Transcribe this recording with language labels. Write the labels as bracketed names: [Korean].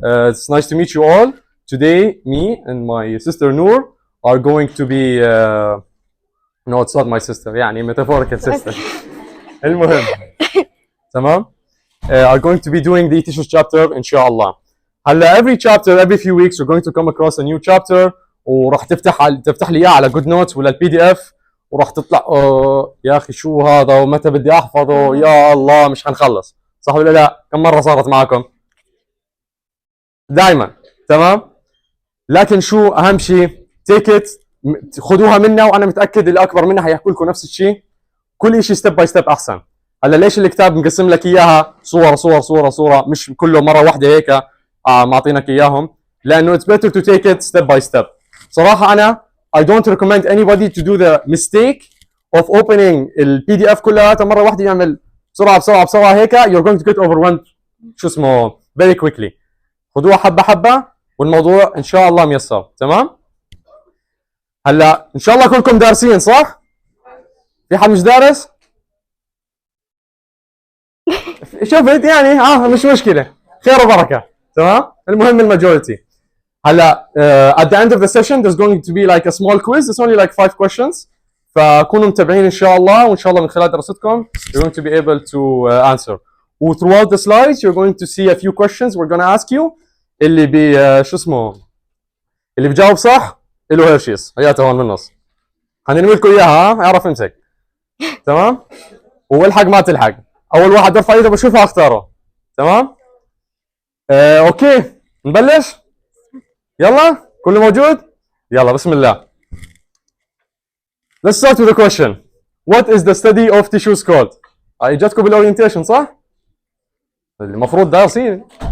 [English] It's nice to meet you all. Today, me and my sister Noor are going to be no, it's not my sister. [Arabic] يعني [English] metaphorical sister. [Arabic] المهم. تمام. [English] Are going to be doing the tissues chapter inshallah. [Arabic] هلا [English] every chapter every few weeks you're going to come across a new chapter [Arabic] وراح تفتح لي اياه على جود نوتس ولا البي دي اف وراح تطلع يا اخي شو هذا ومتى بدي احفظه يا الله مش حنخلص. صح ولا لا؟ كم مره صارت معكم؟ دائما. تمام. لكن شو اهم شيء؟ [English] take it, [Arabic] خذوها منا وانا متاكد اللي اكبر منها حيحكوا لكم نفس الشيء. كل شيء ستيب باي ستيب احسن. هلا ليش الكتاب مقسم لك اياها صور صور صور صوره مش كله مره واحده هيك معطينك اياهم؟ لانه [English] it's better to take it step by step. [Arabic] صراحه انا [English] I don't recommend anybody to do the mistake of opening [Arabic] البي دي اف كلها مره واحده يعمل بسرعه بسرعه بسرعه هيك. [English] you're going to get overwhelmed [Arabic] شو اسمه [English] very quickly. [Arabic] خذوها حبه حبه والموضوع ان شاء الله ميسر. تمام. هلا ان شاء الله كلكم دارسين صح؟ في حد مش دارس؟ شفت يعني مش مشكله، خير وبركه. تمام. المهم الماجوريتي. هلا [English] at the end of the session there's going to be like a small quiz. It's only like 5 questions. [Arabic] فكونوا متابعين ان شاء الله وان شاء الله من خلال دراستكم [English] you're going to be able to answer. و throughout the slides you're going to see a few questions we're going to ask you. [Arabic] اللي بي شو اسمه اللي بجاوب صح له هيرشيز هياته هون بالنص. هنرمي لكم اياها اعرف امسك. تمام. والحق ما تلحق. اول واحد يرفع ايده بشوفها اختاره. تمام. اوكي نبلش. يلا كله موجود. يلا بسم الله. [English] Let's start with the question. What is the study of tissues called? [Arabic] اجتكم بالاورينتيشن صح؟ المفروض دارسين.